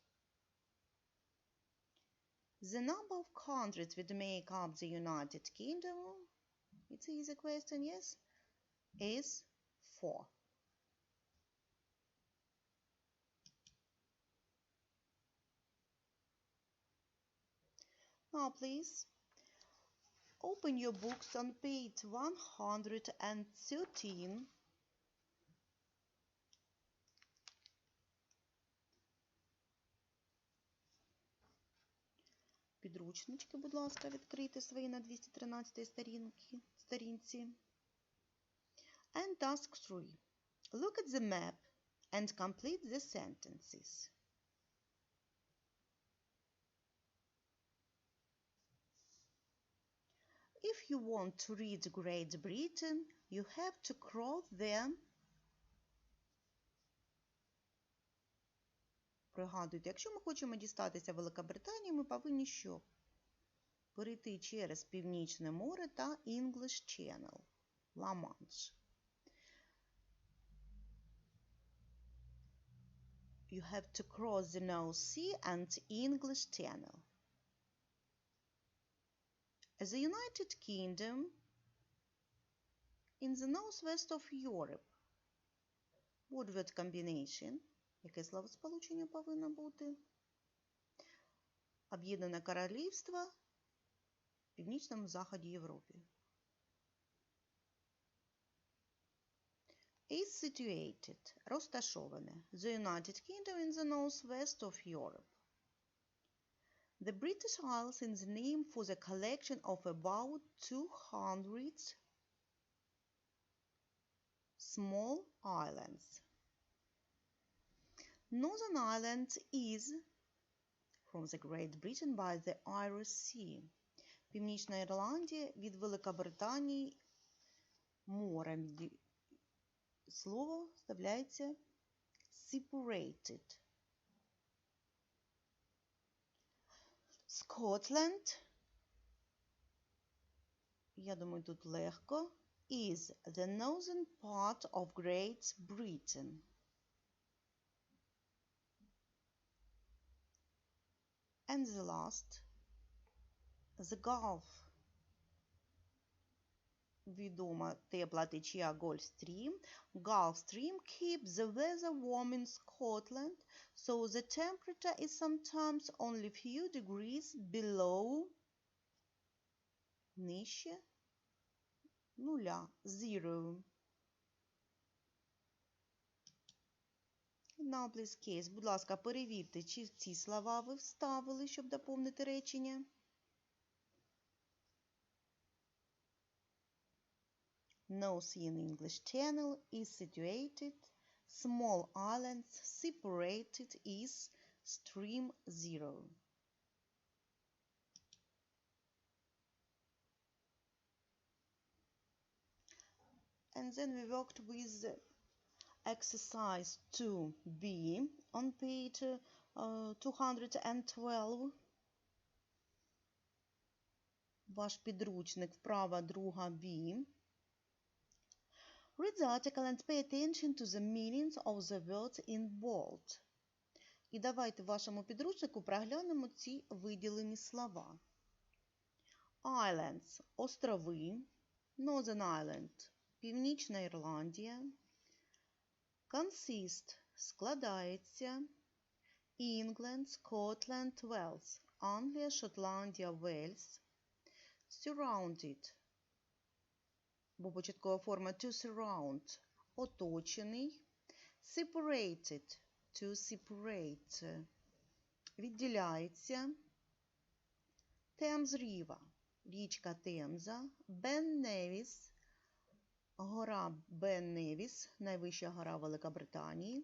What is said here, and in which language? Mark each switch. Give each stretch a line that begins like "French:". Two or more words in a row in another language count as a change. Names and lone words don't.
English: The number of countries that make up the United Kingdom, it's an easy question, yes, is 4. Now please open your books on page 113.
Ukrainian: Підручнички, будь ласка, відкрийте свої на 213 сторінці.
English: And task 3. Look at the map and complete the sentences. If you want to read Great Britain, you have to cross the...
Ukrainian: Пригадуйте, якщо ми хочемо дістатися Великобританії, ми повинні що? Перейти через Північне море та
English: English Channel,
Ukrainian: Ла-Манш.
English: You have to cross the North Sea and English Channel. The United Kingdom in the northwest of Europe. Word combination.
Ukrainian: Яке словосполучення повинно бути? Об'єднане Королівство в північному заході Європи.
English: is situated, розташоване. The United Kingdom in the northwest of Europe. The British Isles is the name for the collection of about 200 small islands. Northern Ireland is from the Great Britain by the Irish Sea.
Ukrainian: Північна Ірландія від Великобританії морем. Слово вставляється separated.
English: Scotland,
Ukrainian: я думаю, тут легко,
English: is the northern part of Great Britain. And the last, the Gulf.
Ukrainian: Відома тепла течія
English: Gulf Stream. Gulf Stream keeps the weather warm in Scotland, so the temperature is sometimes only a few degrees below,
Ukrainian: нижче нуля,
English: zero. Now, please, case.
Ukrainian: Будь ласка, перевірте, чи ці слова ви вставили, щоб доповнити речення.
English: North Sea in English Channel is situated. Small islands separated is stream zero. And then we worked with exercise 2b on page 212.
Ukrainian: Ваш підручник, вправа 2b.
English: Read the article and pay attention to the meanings of the words in bold.
Ukrainian: І давайте в вашому підручнику проглянемо ці виділені слова. Islands – острови. Northern Ireland – Північна Ірландія. Consist – складається.
English: England, Scotland, Wales –
Ukrainian: Англія, Шотландія, Вельс. Surrounded – бо початкова форма
English: to surround
Ukrainian: – оточений.
English: Separated – to separate – відділяється. Thames River –
Ukrainian: річка Темза. Ben Nevis – гора Бен Невіс, найвища гора Великобританії.